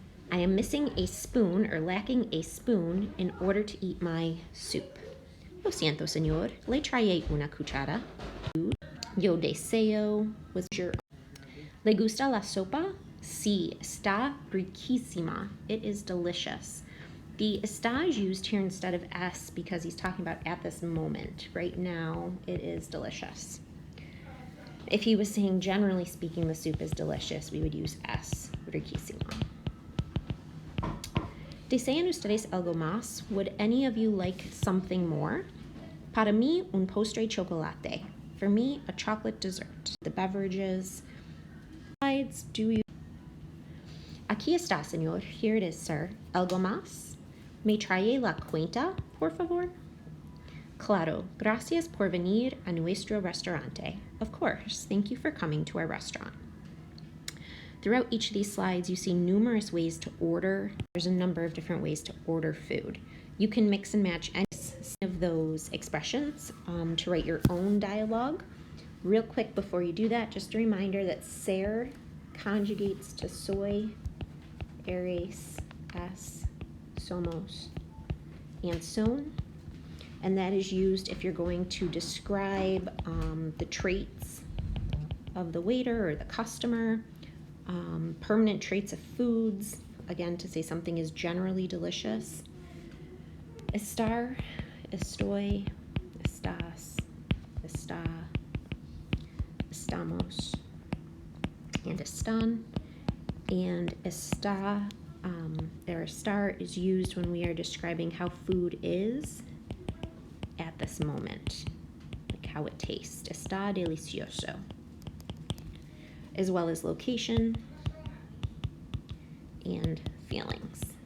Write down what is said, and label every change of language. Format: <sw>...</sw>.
<en>I am missing a spoon or lacking a spoon in order to eat my soup.</en> <es>Lo siento, señor, le trae una cuchara. Yo deseo was your. ¿Le gusta la sopa? Sí, está riquísima.</es> <en>It is delicious. The está is used here instead of es because he's talking about at this moment. Right now, it is delicious. If he was saying, generally speaking, the soup is delicious, we would use es, riquísimo.</en> <es>¿Desean ustedes algo más?</es> <en>Would any of you like something more?</en> <es>Para mí, un postre chocolate.</es> <en>For me, a chocolate dessert. The beverages. Besides, do you?</en> <es>Aquí está, señor.</es> <en>Here it is, sir.</en> <es>¿Algo más? ¿Me trae la cuenta, por favor? Claro, gracias por venir a nuestro restaurante.</es> <en>Of course, thank you for coming to our restaurant. Throughout each of these slides, you see numerous ways to order. There's a number of different ways to order food. You can mix and match any of those expressions to write your own dialogue. Real quick before you do that, just a reminder that ser conjugates to soy, eres, es, somos, and son. And that is used if you're going to describe the traits of the waiter or the customer, permanent traits of foods, again, to say something is generally delicious. Estar, estoy, estás, está, estamos, and están. And está, or estar is used when we are describing how food is at this moment, like how it tastes.</en> <es>Está delicioso.</es> <en>As well as location and feelings.</en>